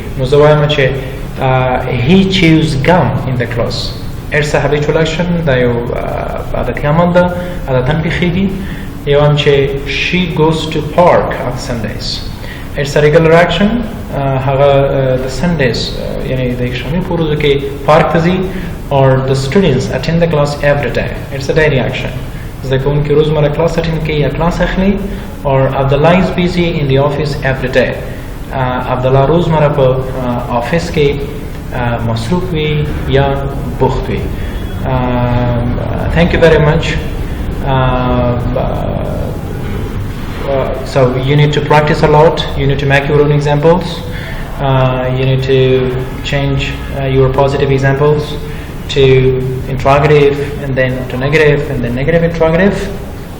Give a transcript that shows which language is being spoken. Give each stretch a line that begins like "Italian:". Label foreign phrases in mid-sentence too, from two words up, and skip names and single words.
Pashto: نو زه وایم چې
English: he chews gum in the class. It's a habitual action،
Pashto: دا یو عادتي عمل ده، عادتاً پیښیږي. یو هم چې
English: she goes to park on Sundays. It's a regular action،
Pashto: هغه
English: the Sundays
Pashto: یعنی د شنبې په ورځو کې پارک ته ځي،
English: or the students attend the class every day. It's a daily action.
Pashto: زده کوونکي روزمره
English: class attend
Pashto: کوي یا کلاس اخلي.
English: or Abdullah is busy in the office every day.
Pashto: عبدالله روزمره په آفیس کې مصروف وي یا بوخت وي.
English: Thank you very much. So you need to practice a lot. You need to make your own examples. You need to change your positive examples to interrogative, and then to negative, and then negative interrogative.